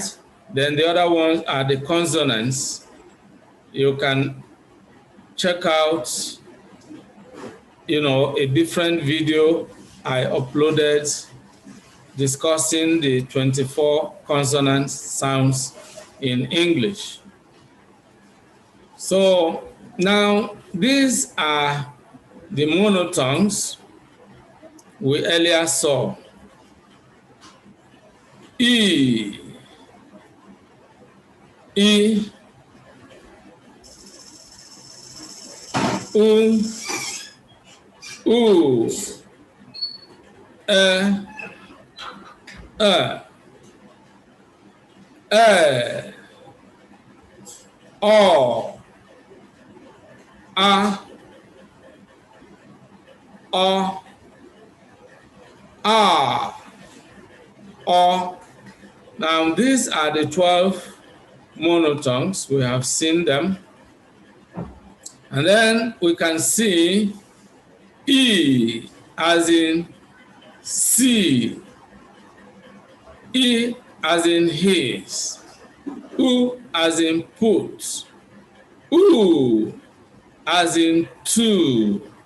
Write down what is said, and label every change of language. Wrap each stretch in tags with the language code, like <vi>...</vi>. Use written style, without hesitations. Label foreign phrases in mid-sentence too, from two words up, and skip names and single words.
<en>Then the other ones are the consonants. You can check out, a different video I uploaded discussing the 24 consonant sounds in English. So now these are the monophthongs we earlier saw. E, E, U, U, E, O, A, O, A, O. Now these are the 12 monophthongs. We have seen them. And then we can see E as in see, E as in his, U as in put, U as in two,</en>